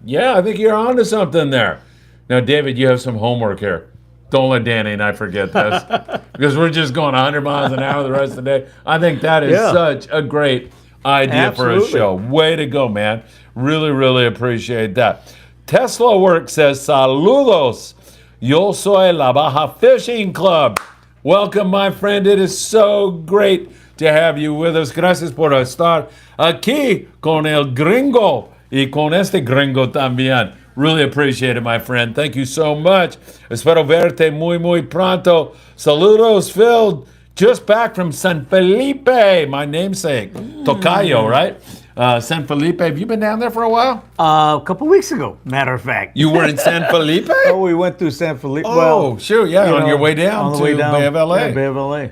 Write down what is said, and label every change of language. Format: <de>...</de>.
<en>Yeah, I think you're onto something there. Now, David, you have some homework here. Don't let Danny and I forget this, because we're just going 100 miles an hour the rest of the day. I think that is such a great idea for a show. Way to go, man. Really, really appreciate that. Tesla Work says,</en> <es>saludos. Yo soy la Baja Fishing Club.</es> <en>Welcome, my friend. It is so great to have you with us.</en> <es>Gracias por estar aquí con el gringo y con este gringo también.</es> <en>Really appreciate it, my friend. Thank you so much.</en> <es>Espero verte muy pronto. Saludos, Phil.</es> <en>Just back from San Felipe, my namesake. Tocayo, right? San Felipe. Have you been down there for a while? A couple weeks ago, matter of fact. You were in San Felipe? Oh, we went through San Felipe. Oh, well, sure, yeah, on your way down to Bay of LA. Yeah, Bay of LA.</en>